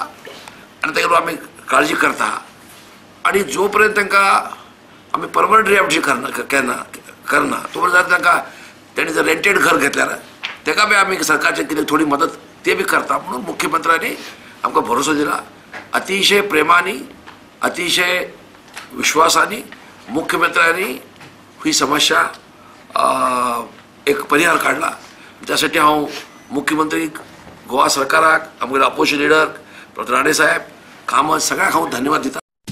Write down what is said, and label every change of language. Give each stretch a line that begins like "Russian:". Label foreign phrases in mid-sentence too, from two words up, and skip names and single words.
Konkani: आनी तेगेलो आमी काळजी करता आनी जो पर्यंत तांकां आमी
English: permanent rehabilitation
Konkani: करना तो पर्यंत तांकां तेणी जर रेंटेड घर घेतल्यार तेका बी आम्ही सरकारचे कितें थोडी मदत ते बी करता म्हणून मुख्यमंत्र्यांनी आमकां भरोसो दिला अतिशय प्रेमानी अतिशय विश्वासानी मुख्यमंत्र्यांनी ही समस्या एक परिहार काढला त्यासाठी हांव मुख्यमंत्री गोवा सरकाराक आमगेले
English: opposition leader
Konkani: राणे साहेब कामत सगळ्यांक हांव धन्यवाद दिता.